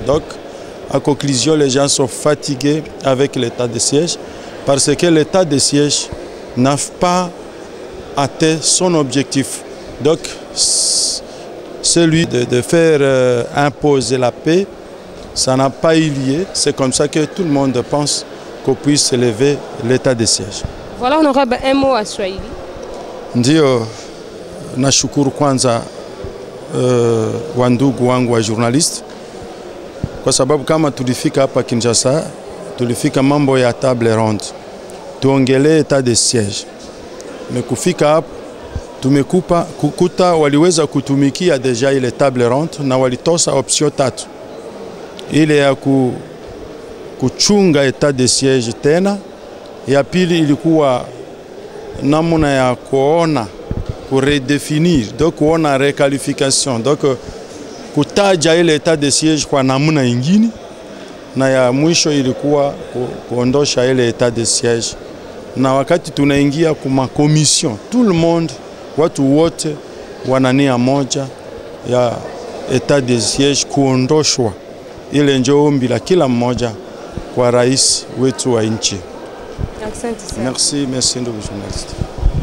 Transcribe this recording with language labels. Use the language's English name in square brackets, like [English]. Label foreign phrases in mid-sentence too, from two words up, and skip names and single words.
[French] Donc en conclusion, les gens sont fatigués avec l'état de siège parce que l'état de siège n'a pas atteint son objectif. Donc celui de faire imposer la paix, ça n'a pas eu lieu. C'est comme ça que tout le monde pense qu'on puisse lever l'état de siège. Voilà, honorable, un mot à Swahili. [Swahili] Ndio, nashukuru kwanza wandugu wangu wa journalist, kwa sababu kama tulifika hapa Kinshasa, tulifika mambo ya [French] table ronde, [Swahili] tuongelee [French] etat de siège. [Swahili] Mekufika hapa kukuta waliweza kutumikia deja ile [French] table ronde [Swahili] na walitosa option 3. Ile ya kuchunga [French] etat de siège [Swahili] tena, ya pili ilikuwa namna ya kuona kuredefinir, donc kuona requalification, donc kutaja ile [French] etat de siège [Swahili] kwa namna ingine, na ya mwisho ilikuwa kuondosha ile [French] etat de siège. [Swahili] Na wakati tunaingia kuma commission, [French] tout le monde, [Swahili] watu wote wanania moja ya [French] etat de siège [Swahili] kuondoshwa. Ile ndio ombi la kila mmoja kwa rais wetu wa nchi. Asante sana. Merci ndugu journalist.